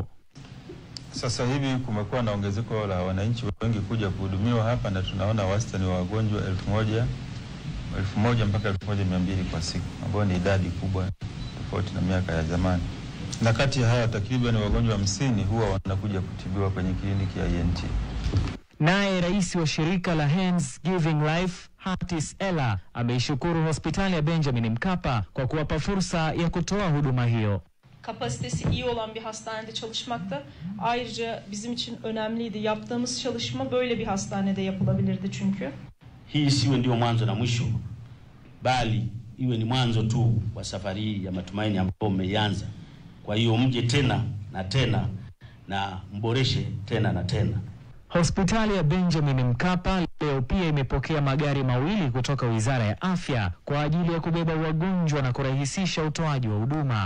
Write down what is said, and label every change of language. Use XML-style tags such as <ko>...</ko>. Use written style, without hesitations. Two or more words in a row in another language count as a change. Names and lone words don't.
<sw>Sasa hivi kumekuwa na ongezeko la wananchi wengi kuja kuhudumiwa hapa, na tunaona wastani wa wagonjwa 1000 mpaka 1200 kwa siku, ambao ni idadi kubwa tofauti na miaka ya zamani. Na kati ya haya takriban wagonjwa 50 huwa wanakuja kutibiwa kwenye kliniki ya ENT. Naye rais wa shirika la Hands Giving Life Hatis Ella ameishukuru hospitali ya Benjamin Mkapa kwa kuwapa fursa ya kutoa huduma hiyo.</sw> <tr>Kapasitesi iyi olan bir hastanede çalışmakta. Ayrıca bizim için önemliydi. Yaptığımız çalışma böyle bir hastanede yapılabilirdi çünkü.</tr> <sw>Hii isiwe ndio mwanzo na mwisho, bali iwe ni mwanzo tu wa safari ya matumaini ambayo umeianza. Kwa hiyo mje tena na tena na mboreshe tena na tena. Hospitali ya Benjamin Mkapa leo pia imepokea magari mawili kutoka Wizara ya Afya kwa ajili ya kubeba wagonjwa na kurahisisha utoaji wa huduma.</sw>